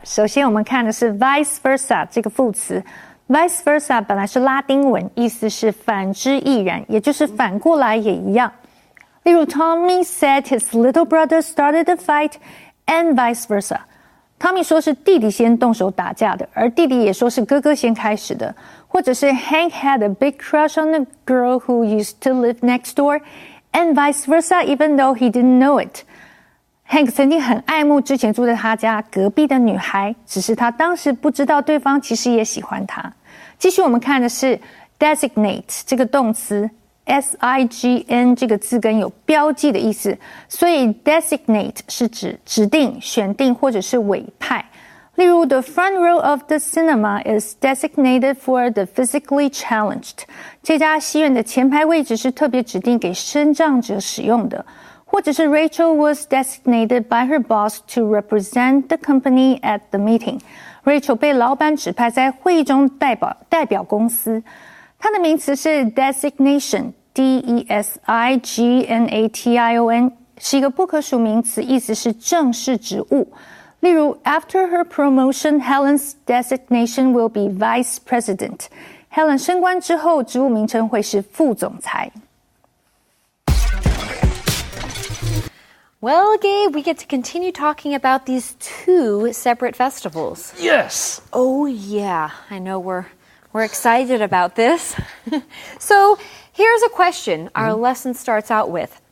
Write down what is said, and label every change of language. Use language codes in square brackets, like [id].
[zh] 首先我们看的是 vice versa 这个副词。vice versa 本来是拉丁文，意思是反之亦然，也就是反过来也一样。例如 [en] Tommy said his little brother started the fight and vice versa. [zh] Tommy 说是弟弟先动手打架的，而弟弟也说是哥哥先开始的。或者是 [en] Hank had a big crush on a girl who used to live next door and vice versa even though he didn't know it. [zh] Hank 曾经很爱慕之前住在他家隔壁的女孩，只是他当时不知道对方其实也喜欢他。继续我们看的是 designate 这个动词 S-I-G-N 这个字根有标记的意思，所以 designate 是指指定、选定或者是委派。例如 [en] The front row of the cinema is designated for the physically challenged. [zh] 这家戏院的前排位置是特别指定给身障者使用的。或者是 [en] Rachel was designated by her boss to represent the company at the meeting. [zh] Rachel 被老板指派在会议中代表公司。它的名词是 designation, D-E-S-I-G-N-A-T-I-O-N, 是一个不可数名词，意思是正式职务。例如 [en] After her promotion, Helen's designation will be vice president. [zh] Helen 升官之后，职务名称会是副总裁。 [en] Well, Gabe, we get to continue talking about these two separate festivals. Yes! Oh, yeah. I know we're excited about this. So, here's a question our lesson starts out with.